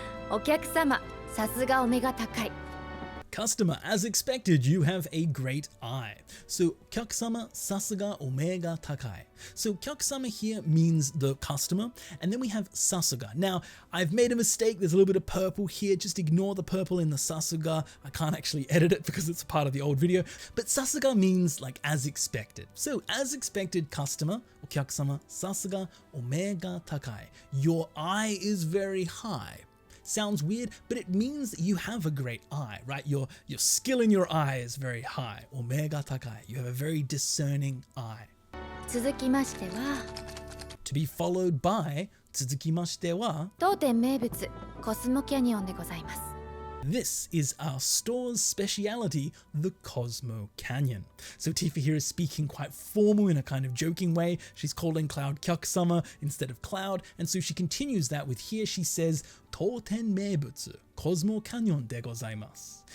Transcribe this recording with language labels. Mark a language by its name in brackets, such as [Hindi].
[Japanese] お客様さすがお目が高い [English] Customer, as expected, you have a great eye. So, [Japanese] kyakusama sasuga omega takai. [English] So, kyakusama here means the customer, and then we have sasuga. Now, I've made a mistake. There's a little bit of purple here. Just ignore the purple in the sasuga. I can't actually edit it because it's part of the old video. But sasuga means like as expected. So, as expected, customer, [Japanese] kyakusama sasuga omega takai. [English] Your eye is very high. Sounds weird, but it means that you have a great eye, right? Your skill in your eye is very high. Omega takai. You have a very discerning eye. [Japanese] 続きましては [English] To be followed by [Japanese] 続きましては当店名物コスモキャニオンでございます [English] This is our store's speciality, the Cosmo Canyon. So Tifa here is speaking quite formal in a kind of joking way. She's calling Cloud Kyakusama instead of Cloud, and so she continues that with here she says, [Japanese] Toten meibutsu, Cosmo Canyon de gozaimasu.